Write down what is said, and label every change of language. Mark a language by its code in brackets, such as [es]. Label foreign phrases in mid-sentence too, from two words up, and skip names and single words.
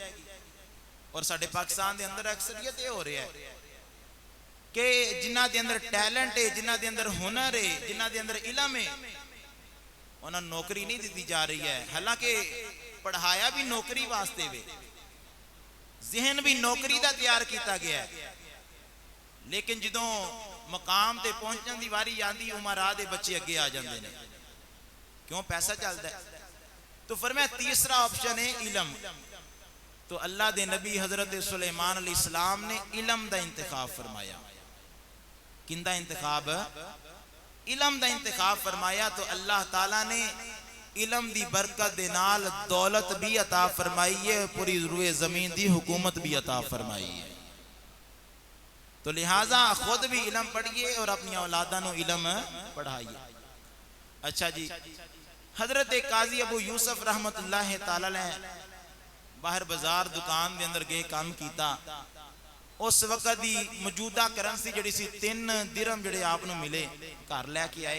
[pa] اور ساڈے پاکستان دے اندر اکثریت یہ ہو رہا ہے کہ جنہ دے اندر ٹیلنٹ ہے، جنہ دے اندر ہنر ہے، جنہ دے اندر علم ہے، انہاں نوکری نہیں دیتی جا رہی ہے۔ حالانکہ پڑھایا بھی نوکری واسطے وے، ذہن بھی نوکری دا تیار کیتا گیا ہے، لیکن جدوں مقام تے پہنچن دی واری آندی امراء دے بچے اگے آ جاندے نے، کیوں؟ پیسہ چلدا ہے۔ تو فرمایا تیسرا آپشن ہے علم۔ تو اللہ دے نبی حضرت سلیمان [ar] علیہ السلام [pa] نے علم دا انتخاب فرمایا۔ کن دا انتخاب؟ علم دا انتخاب فرمایا۔ تو اللہ تعالیٰ نے علم دی برکت دے نال دولت بھی عطا فرمائی ہے، پوری روئے زمین دی حکومت بھی عطا فرمائی ہے۔ تو لہٰذا خود بھی علم پڑھئے اور اپنی اولاداں نو علم پڑھائیے۔ اچھا جی، حضرت قاضی ابو یوسف [ar] رحمت اللہ تعالیٰ [pa] نے باہر بازار دکان دے اندر گئے کام کیتا، اس وقت دی موجودہ کرنسی جڑی سی 3 درہم جڑے آپ نو ملے، گھر لے کے آئے۔